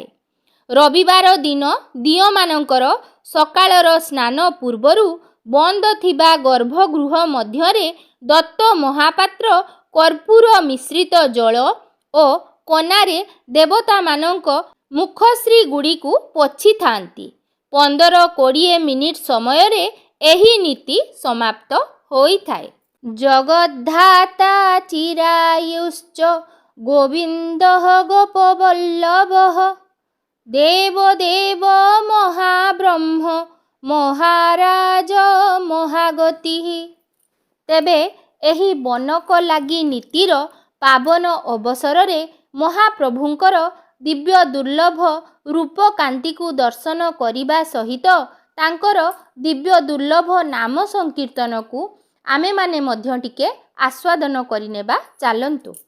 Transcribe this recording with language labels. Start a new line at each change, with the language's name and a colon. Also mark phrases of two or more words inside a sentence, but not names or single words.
Odia: ରବିବାର ଦିନ ଦିଅଁ ମାନଙ୍କର ସକାଳର ସ୍ନାନ ପୂର୍ବରୁ ବନ୍ଦ ଥିବା ଗର୍ଭଗୃହ ମଧ୍ୟରେ ଦତ୍ତ ମହାପାତ୍ର କର୍ପୂର ମିଶ୍ରିତ ଜଳ ଓ କନାରେ ଦେବତା ମାନଙ୍କ ମୁଖଶ୍ରୀ ଗୁଡ଼ିକୁ ପୋଛି ଥାନ୍ତି। 15-20 ମିନିଟ ସମୟ ରେ ଏହି ନୀତି ସମାପ୍ତ ହୋଇଥାଏ।
Sanskrit: जगद्धाता चिरायुश्च गोविंदः गोपवल्लभः देवदेव महाब्रह्म महाराज महागतिः।
Odia: ତେବେ ଏହି ବନକ ଲାଗି ନୀତିର ପାବନ ଅବସର ରେ ମହାପ୍ରଭୁଙ୍କର ଦିବ୍ୟ ଦୁର୍ଲଭ ରୂପ କାନ୍ତି କୁ ଦର୍ଶନ କରିବା ସହିତ ତାଙ୍କର ଦିବ୍ୟ ଦୁର୍ଲଭ ନାମ ସଂକୀର୍ତ୍ତନ କୁ ଆମେ ମାନେ ମଧ୍ୟ ଟିକେ ଆସ୍ୱାଦନ କରିନେବା ଚାଲନ୍ତୁ।